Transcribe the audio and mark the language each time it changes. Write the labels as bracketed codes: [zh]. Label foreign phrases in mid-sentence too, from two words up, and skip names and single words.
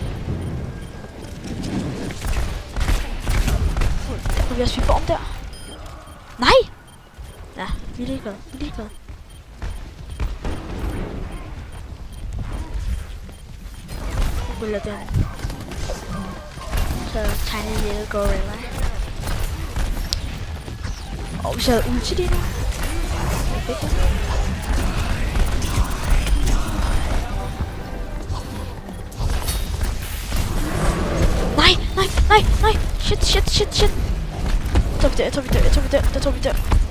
[da] Der kunne vi også form der. Nej! Ja, vi er ligeglade. Vi er ligeglade. Jeg ruller den. [en] Så tiny little gorilla. [da] Og hvis jeg havde ulti lige nu. Nej. Shit. Jeg tror vi dør.